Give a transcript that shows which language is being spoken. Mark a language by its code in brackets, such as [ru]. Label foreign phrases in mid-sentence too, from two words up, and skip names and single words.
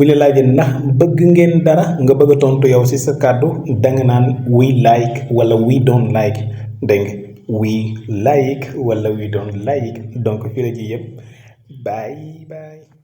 [wo] bu ñu la laajee ndax bëgg ngeen dara nga bëgg a tontu yow ci sa kàddu danga naan [en] we like [wo] wala [en] we don't like [wo] dégg nga [en] we like [wo] wala [en] we don't like [wo] donc fii la ji yëpp [en] bye bye.